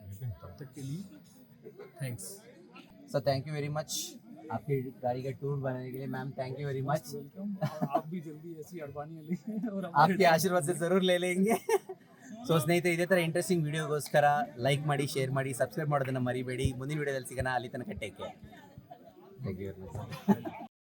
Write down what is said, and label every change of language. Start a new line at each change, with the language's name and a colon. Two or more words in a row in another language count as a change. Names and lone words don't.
Hindi: तब तक के लिए थैंक्स सर,
English: thank you very much
Hindi: आपकी गाड़ी का टूर बनाने के लिए.
English: ma'am thank you very much.
Hindi: वेलकम। आप भी जल्दी ऐसी अर्बानिया लें और आपके आशीर्वाद से ज़रूर ले लेंगे.
Kannada: ಸೊ ಸ್ನೇಹಿತರೆ, ಇದೇ ಥರ ಇಂಟ್ರೆಸ್ಟಿಂಗ್ ವೀಡಿಯೋಗೋಸ್ಕರ ಲೈಕ್ ಮಾಡಿ, ಶೇರ್ ಮಾಡಿ, ಸಬ್ಸ್ಕ್ರೈಬ್ ಮಾಡೋದನ್ನು ಮರಿಬೇಡಿ. ಮುಂದಿನ ವೀಡಿಯೋದಲ್ಲಿ ಸಿಗೋಣ. ಅಲ್ಲಿ ತನಕ
English: take care. thank you very much.